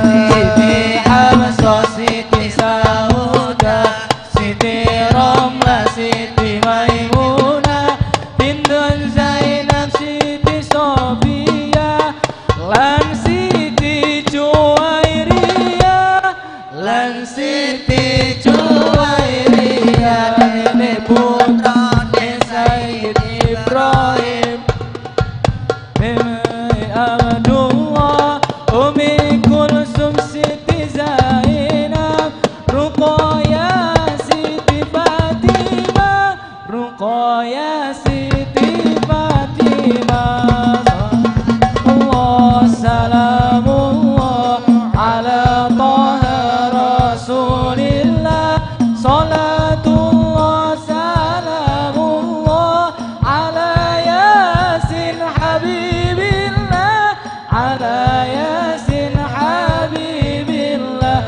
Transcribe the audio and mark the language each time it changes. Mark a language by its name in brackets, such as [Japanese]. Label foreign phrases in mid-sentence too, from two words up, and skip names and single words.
[Javanese] Siti Hamzah, Siti Sauda, Siti Romlah, Siti Maimunah, Bintun Zainab, Siti Sofia, lan Siti Juwairiyah, lan Siti Juwairiyah. Ini putrane Sayyid Ibrahim, Abdullah, Umi Kulsum, Siti Zainab, Ruqayyah, Siti Fatimah, Ruqayyah, Siti Fatimah. [Arabic] الله سلام الله على طه رسول الله صلاة الله سلام الله على يس حبيب الله على يس حبيب الله, ala Yasin Habibillah.